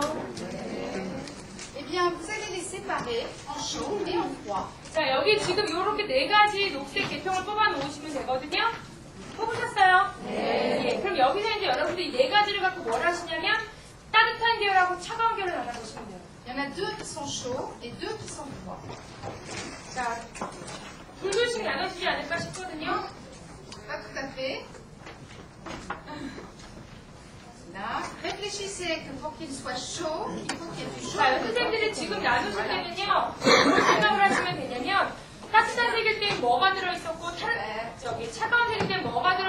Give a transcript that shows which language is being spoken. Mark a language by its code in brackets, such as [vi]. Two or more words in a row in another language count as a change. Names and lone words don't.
[fr] Eh bien, vous allez les séparer en chaud et en froid. [ko] 자, 여기 지금 이렇게 4가지 녹색 계통을 뽑아 놓으시면 되거든요. 뽑으셨어요? 네. 예, 그럼 여기서 이제 여러분들이 이 4가지를 갖고 뭘 하시냐면 따뜻한 계열하고 차가운 계열을 나눠보시면 돼요. [fr] Il y en a 2 qui sont chauds et 2 qui sont froids. [ko] 자, 둘둘씩 나눠주지 않을까 싶거든요. [fr] Pas tout à fait. Là, réfléchissez que pour qu'il soit chaud, il faut qu'il y ait du chaud. [ko] 자, 선생님들이 지금 나누실 때는요, 무슨 생각을 하시면 되냐면, 따뜻한 색일 땐 뭐가 들어있었고, 차가운 색일 땐 뭐가